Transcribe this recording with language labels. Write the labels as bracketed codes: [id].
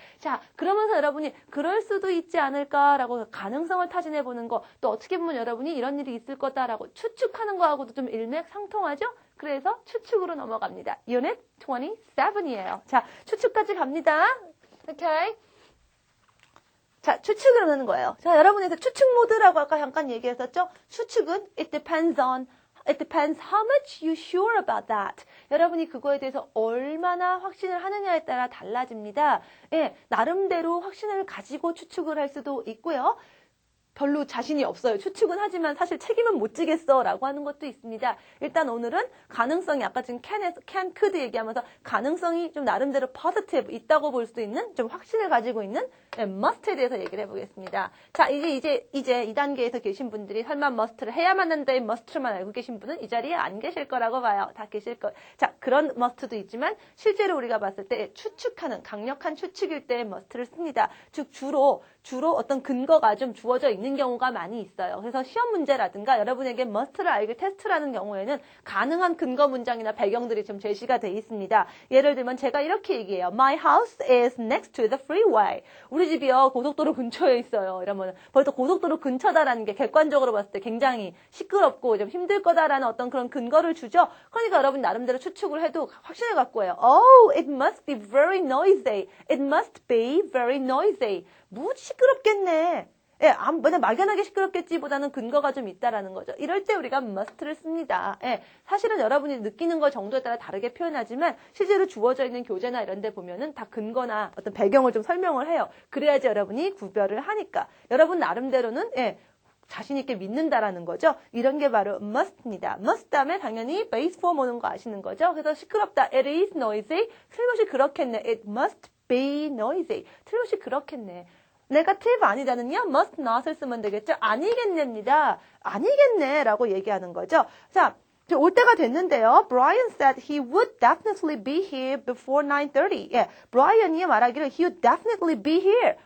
[ko] 자, 그러면서 여러분이 그럴 수도 있지 않을까라고 가능성을 타진해 보는 거, 또 어떻게 보면 여러분이 이런 일이 있을 거다라고 추측하는 거하고도 좀 일맥상통하죠? 그래서 추측으로 넘어갑니다. Unit 27이에요. 자, 추측까지 갑니다. 오케이. 자, 추측을 하는 거예요. 자, 여러분에서 추측 모드라고 아까 잠깐 얘기했었죠? [en] 추측은 it depends how much you sure about that. [ko] 여러분이 그거에 대해서 얼마나 확신을 하느냐에 따라 달라집니다. 예, 나름대로 확신을 가지고 추측을 할 수도 있고요. 별로 자신이 없어요. 추측은 하지만 사실 책임은 못 지겠어 라고 하는 것도 있습니다. 일단 오늘은 가능성이 아까 지금 can, could 얘기하면서 가능성이 좀 나름대로 positive 있다고 볼 수 있는 좀 확신을 가지고 있는 must에 대해서 얘기를 해보겠습니다. 자, 이제 2단계에서 계신 분들이 설마 must를 해야만 한다의 must만 알고 계신 분은 이 자리에 안 계실 거라고 봐요. 다 계실 거예요. 자, 그런 must도 있지만 실제로 우리가 봤을 때 추측하는 강력한 추측일 때 must를 씁니다. 즉 주로 어떤 근거가 좀 주어져 있는 경우가 많이 있어요. 그래서 시험 문제라든가 여러분에게 must를 알게 테스트라는 경우에는 가능한 근거 문장이나 배경들이 좀 제시가 돼 있습니다. 예를 들면 제가 이렇게 얘기해요. [en] My house is next to the freeway. [ko] 우리 집이요 고속도로 근처에 있어요. 이러면 벌써 고속도로 근처다라는 게 객관적으로 봤을 때 굉장히 시끄럽고 좀 힘들 거다라는 어떤 그런 근거를 주죠. 그러니까 여러분 나름대로 추측을 해도 확신을 갖고 해요. [en] Oh, it must be very noisy. It must be very noisy. [ko] 시끄럽겠네. 예, 그냥 막연하게 시끄럽겠지보다는 근거가 좀 있다라는 거죠. 이럴 때 우리가 must를 씁니다. 예, 사실은 여러분이 느끼는 거 정도에 따라 다르게 표현하지만 실제로 주어져 있는 교재나 이런 데 보면은 다 근거나 어떤 배경을 좀 설명을 해요. 그래야지 여러분이 구별을 하니까. 여러분 나름대로는 자신 있게 믿는다라는 거죠. 이런 게 바로 must입니다. must 다음에 당연히 base form 오는 거 아시는 거죠. [en] 그래서 시끄럽다. It is noisy. 틀림없이 그렇겠네. It must be noisy. [ko] 틀림없이 그렇겠네. 네거티브 아니다는요. must not을 쓰면 되겠죠. 아니겠네입니다. 아니겠네라고 얘기하는 거죠. 자, 올 때가 됐는데요. [en] Brian said he would definitely be here before 9:30. 예, 브라이언이 말하기를 he would definitely be here.